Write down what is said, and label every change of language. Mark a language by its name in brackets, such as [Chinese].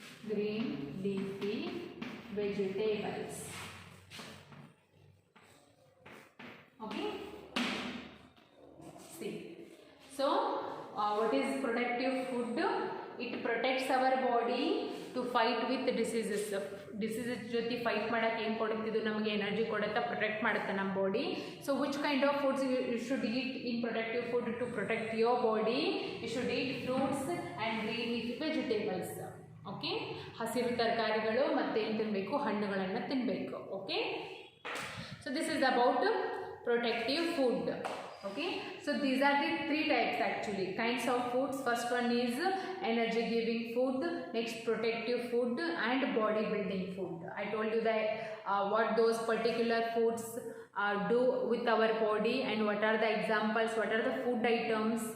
[English] Green leafy vegetables. Okay. See. So, what is protective food? It protects our body to fight with diseases. [Kannada] Diseases ಜೊತೆ fight ಮಾಡೋಕ್ಕೆ ಏನು ಕೊಡುತ್ತಿದ್ದು? ನಮಗೆ energy ಕೊಡುತ್ತಾ, protect ಮಾಡುತ್ತೆ ನಮ್ಮ body. [English] So which kind of foods you should eat in protective food to protect your body? You should eat fruits, vegetables. [Kannada] Okay, ಹಸಿರು ತರಕಾರಿಗಳು ಮತ್ತು ಏನು ತಿನ್ನಬೇಕು, ಹಣ್ಣುಗಳನ್ನು ತಿನ್ನಬೇಕು. [English] Okay, so this is about protective food. Okay, so these are the three types actually, kinds of foods. First one is energy giving food, next protective food, and body building food. I told you that what those particular foods do with our body and what are the examples, what are the food items.